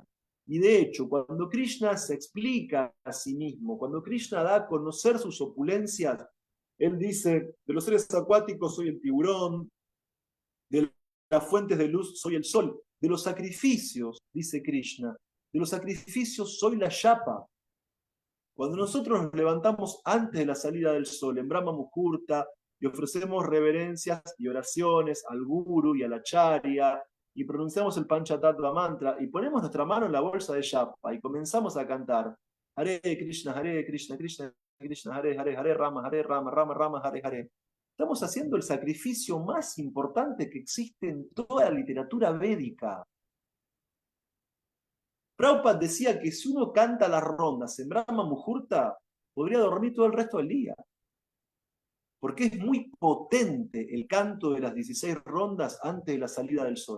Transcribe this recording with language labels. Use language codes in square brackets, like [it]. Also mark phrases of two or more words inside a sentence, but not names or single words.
[es] Y de hecho, cuando Krishna se explica a sí mismo, cuando Krishna da a conocer sus opulencias, él dice: de los seres acuáticos soy el tiburón, de las fuentes de luz soy el sol, de los sacrificios, dice Krishna, de los sacrificios soy la yapa. Cuando nosotros nos levantamos antes de la salida del sol, en Brahma Muhurta, y ofrecemos reverencias y oraciones al Guru y a la Charya, y pronunciamos el Panchatattva Mantra, y ponemos nuestra mano en la bolsa de yapa, y comenzamos a cantar Hare Krishna, Krishna Krishna, Hare Hare, Hare Rama, Rama Rama, Hare Hare. Estamos haciendo el sacrificio más importante que existe en toda la literatura védica. Prabhupada decía que si uno canta las rondas en Brahma Muhurta, podría dormir todo el resto del día. Porque es muy potente el canto de las 16 rondas antes de la salida del sol.